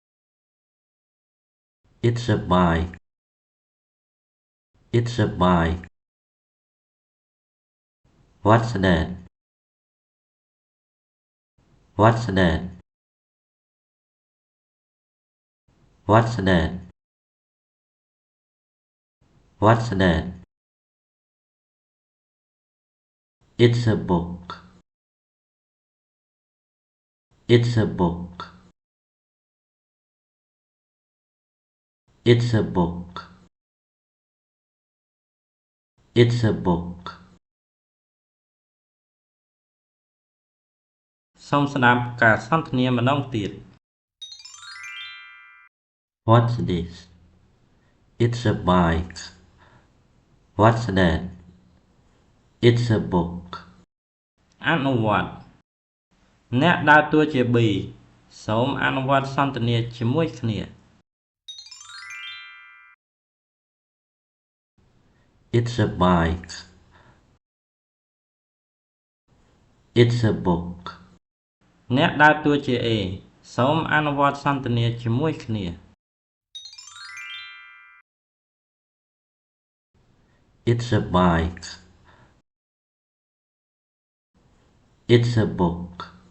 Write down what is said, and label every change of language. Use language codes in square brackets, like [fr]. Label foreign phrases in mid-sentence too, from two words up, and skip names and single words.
[en] It's a bike It's a bike What's that What's that What's that What's that It's a book It's a book It's a book It's a book [km] សូមស្ដាប់ការសន្ទនាម្ដងទៀត [en] What's this It's a bike What's that It's a book [km] អនុវត្តអ្នកដើរតួជា B សូមអនុវត្តសន្ទនាជាមួយគ្នា [en] It's a bike It's a book [km] អ្នកដើរតួជា A សូមអនុវត្តសន្ទនាជាមួយគ្នា [en] It's a bike It's a book